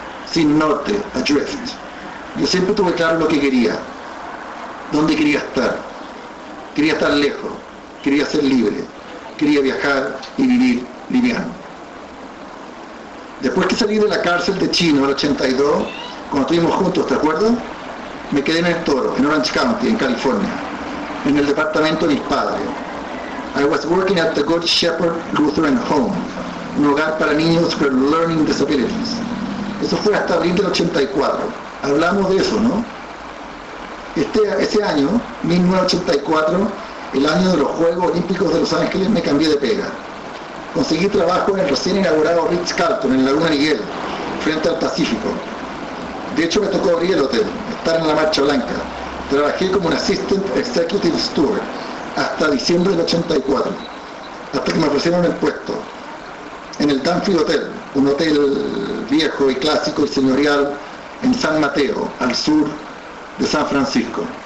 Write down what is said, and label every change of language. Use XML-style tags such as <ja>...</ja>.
<es>Sin norte, adrift. Yo siempre tuve claro lo que quería. ¿Dónde quería estar? Quería estar lejos. Quería ser libre. Quería viajar y vivir liviano. Después que salí de la cárcel de Chino en el 82, cuando estuvimos juntos, ¿te acuerdas? Me quedé en El Toro, en Orange County, en California, en el departamento de mis padres.</es> <en>I was working at the Good Shepherd Lutheran Home,</en> <es>un hogar para niños</es> <en>with learning disabilities.</en> <es>Eso fue hasta abril del 84. Hablamos de eso, ¿no? Ese año, 1984, el año de los Juegos Olímpicos de Los Ángeles, me cambié de pega. Conseguí trabajo en el recién inaugurado Ritz-Carlton, en Laguna Niguel, frente al Pacífico. De hecho, me tocó abrir el hotel, estar en la Marcha Blanca. Trabajé como un Assistant Executive Steward hasta diciembre del 84, hasta que me ofrecieron el puesto en el Danfield Hotel, un hotel viejo y clásico y señorial en San Mateo, al sur de San Francisco.</es>